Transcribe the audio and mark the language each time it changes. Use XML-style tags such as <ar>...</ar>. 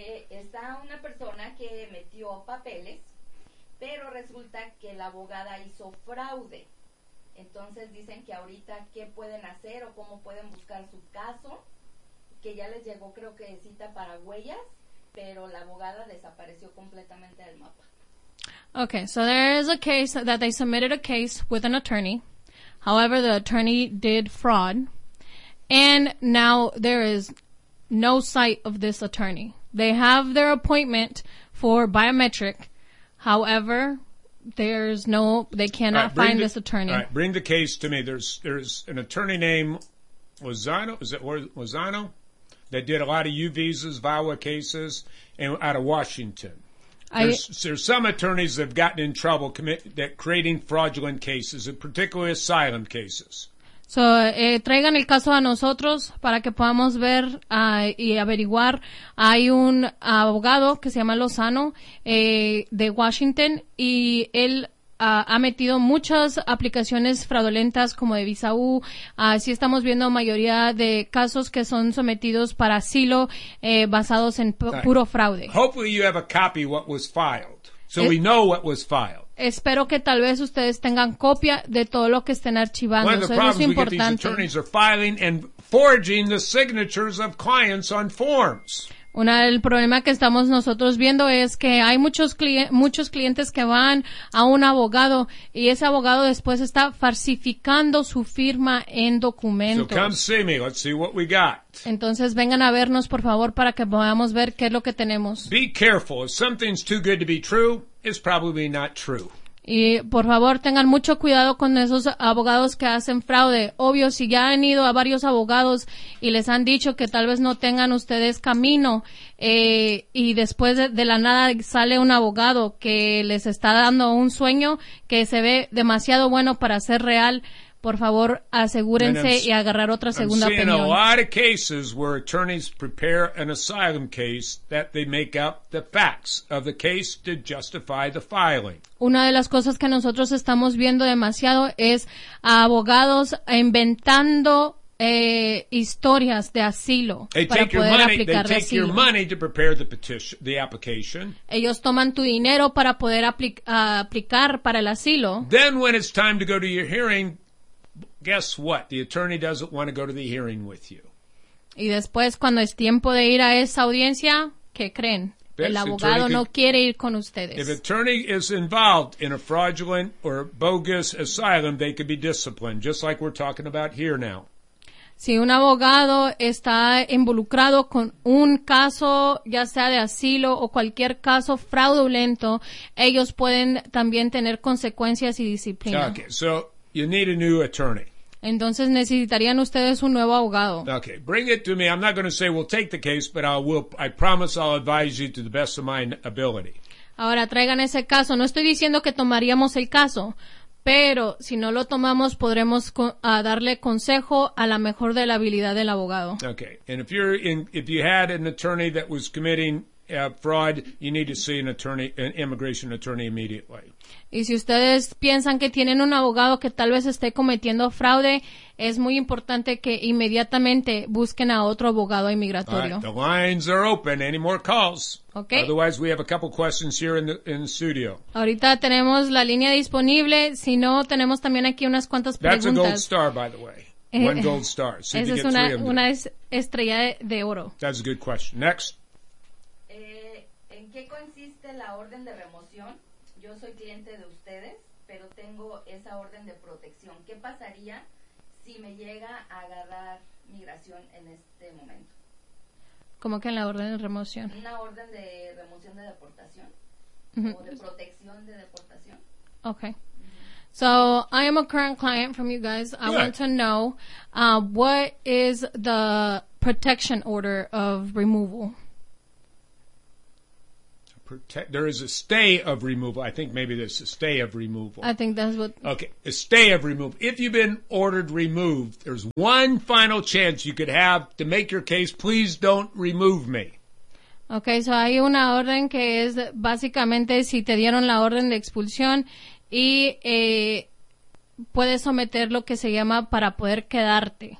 <es>Está una persona que metió papeles, pero resulta que la abogada hizo fraude. Entonces dicen que ahorita, ¿qué pueden hacer o cómo pueden buscar su caso? Que ya les llegó, creo que cita para huellas, pero la abogada desapareció completamente del mapa.</es> <en>Okay, so there is a case that they submitted a case with an attorney. However, the attorney did fraud. And now there is no sight of this attorney. They have their appointment for biometric. However, there's no, they cannot find this attorney. All right, bring the case to me. There's an attorney named Lozano. Is it Lozano? That did a lot of U visas, VAWA cases, and out of Washington. There's some attorneys that have gotten in trouble creating fraudulent cases, and particularly asylum cases.</en> <es>So, traigan el caso a nosotros para que podamos ver y averiguar. Hay un abogado que se llama Lozano de Washington, y él ha metido muchas aplicaciones fraudulentas como de visa U. Sí estamos viendo mayoría de casos que son sometidos para asilo basados en puro fraude.</es> <en>Hopefully you have a copy of what was filed, so we know what was filed.</en> <es>Espero que tal vez ustedes tengan copia de todo lo que estén archivando. Eso es importante.</es> <en>These attorneys are filing and forging the signatures of clients on forms.</en> <es>Una del problema que estamos nosotros viendo es que hay muchos clientes que van a un abogado y ese abogado después está falsificando su firma en documentos.</es> <en>So come see me. Let's see what we got.</en> <es>Entonces vengan a vernos, por favor, para que podamos ver qué es lo que tenemos.</es> <en>Be careful. If something's too good to be true, it's probably not true.</en> <es>Y por favor tengan mucho cuidado con esos abogados que hacen fraude. Obvio, si ya han ido a varios abogados y les han dicho que tal vez no tengan ustedes camino, y después de la nada sale un abogado que les está dando un sueño que se ve demasiado bueno para ser real, por favor asegúrense y agarrar otra segunda opinión.</es> <en>I'm seeing a lot of cases where attorneys prepare an asylum case that they make up the facts of the case to justify the filing.</en> <es>Una de las cosas que nosotros estamos viendo demasiado es a abogados inventando historias de asilo para poder aplicar el asilo. Ellos toman tu dinero para poder aplicar para el asilo.</es> <en>Then when it's time to go to your hearing, guess what? The attorney doesn't want to go to the hearing with you.</en> <es>Y después, cuando es tiempo de ir a esa audiencia, ¿qué creen? El abogado no quiere ir con ustedes.</es> <en>If an attorney is involved in a fraudulent or bogus asylum, they could be disciplined, just like we're talking about here now.</en> <es>Si un abogado está involucrado con un caso, ya sea de asilo o cualquier caso fraudulento, ellos pueden también tener consecuencias y disciplina.</es> <en>Okay, so you need a new attorney.</en> <es>Entonces necesitarían ustedes un nuevo abogado.</es> <en>Okay, bring it to me. I'm not going to say we'll take the case, but I promise I'll advise you to the best of my ability.</en> <es>Ahora traigan ese caso. No estoy diciendo que tomaríamos el caso, pero si no lo tomamos, podremos darle consejo a la mejor de la habilidad del abogado.</es> <en>Okay, and if you had an attorney that was committing fraud, you need to see an immigration attorney immediately.</en> <es>Y si ustedes piensan que tienen un abogado que tal vez esté cometiendo fraude, es muy importante que inmediatamente busquen a otro abogado inmigratorio.</es> <en>All right, the lines are open. Any more calls? Okay. Otherwise, we have a couple questions here in the studio.</en> <es>Ahorita tenemos la línea disponible. Si no, tenemos también aquí unas cuantas preguntas.</es> <en>That's a gold star, by the way. One gold star.</en> <es>Esa es una estrella de oro.</es> <en>That's a good question. Next.</en> <es>¿En qué consiste la orden de remoción? Yo soy cliente de ustedes, pero tengo esa orden de protección. ¿Qué pasaría si me llega a agarrar migración en este momento? ¿Cómo que en la orden de remoción? Una orden de remoción de deportación, uh-huh, o de protección de deportación.</es> <en>Okay. So, I am a current client from you guys. I want to know what is the protection order of removal? there is a stay of removal. I think maybe there's a stay of removal. I think that's what... Okay, a stay of removal. If you've been ordered removed, there's one final chance you could have to make your case. Please don't remove me.</en> <es>Okay, so hay una orden que es básicamente si te dieron la orden de expulsión y puedes someter lo que se llama para poder quedarte.</es>